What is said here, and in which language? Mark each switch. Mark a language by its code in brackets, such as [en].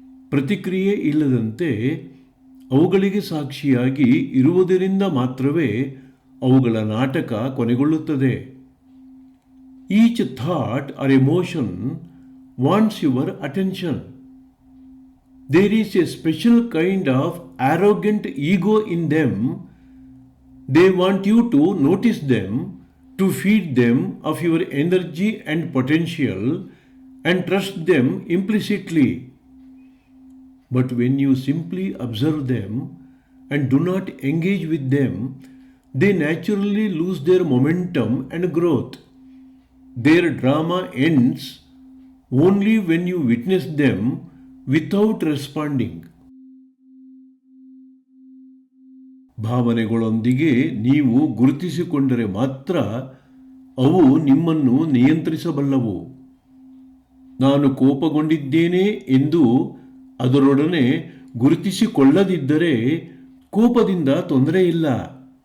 [kn] ಪ್ರತಿಕ್ರಿಯೆ ಇಲ್ಲದಂತೆ ಅವುಗಳಿಗೆ ಸಾಕ್ಷಿಯಾಗಿ ಇರುವುದರಿಂದ ಮಾತ್ರವೇ ಅವುಗಳ ನಾಟಕ ಕೊನೆಗೊಳ್ಳುತ್ತದೆ. [en] Each thought or emotion wants your attention. There is a special kind of arrogant ego in them. They want you to notice them, to feed them of your energy and potential and trust them implicitly. But when you simply observe them and do not engage with them, they naturally lose their momentum and growth. Their drama ends only when you witness them without responding. [kn] ಭಾವನೆಗಳೊಂದಿಗೆ ನೀವು ಗುರುತಿಸಿಕೊಂಡರೆ ಮಾತ್ರ ಅವು ನಿಮ್ಮನ್ನು ನಿಯಂತ್ರಿಸಬಲ್ಲವು. ನಾನು ಕೋಪಗೊಂಡಿದ್ದೇನೆ ಎಂದು ಅದರೊಡನೆ ಗುರುತಿಸಿಕೊಳ್ಳದಿದ್ದರೆ ಕೋಪದಿಂದ ತೊಂದರೆ ಇಲ್ಲ.